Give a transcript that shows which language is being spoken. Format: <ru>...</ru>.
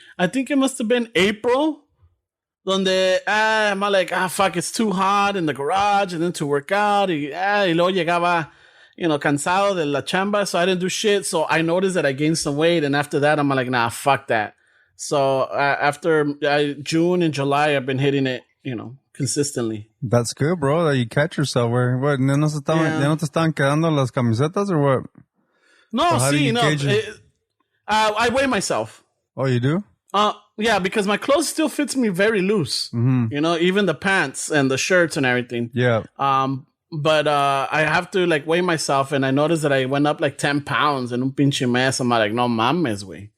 <en>I think it must have been April. Donde I'm like, fuck, it's too hot in the garage and then to work out.</en> <es>Y luego llegaba, cansado de la chamba,</es> <en>so I didn't do shit. So I noticed that I gained some weight, and after that, I'm like, nah, fuck that. So after June and July, I've been hitting it, consistently. That's good, bro, that you catch yourself. Where what?</en> <es>¿Ya no te estaban quedando las camisetas</es> <en>or what?</en> <es>No,</es> <en>So how do you gauge it? I weigh myself. Oh, you do? Yeah, because my clothes still fits me very loose. Mm-hmm. You know, even the pants and the shirts and everything. Yeah. But I have to like weigh myself, and I noticed that I went up like 10 pounds in</en> <es>un pinche mes.</es> <en>I'm like,</en> <es>no mames,</es> <en>güey.</en>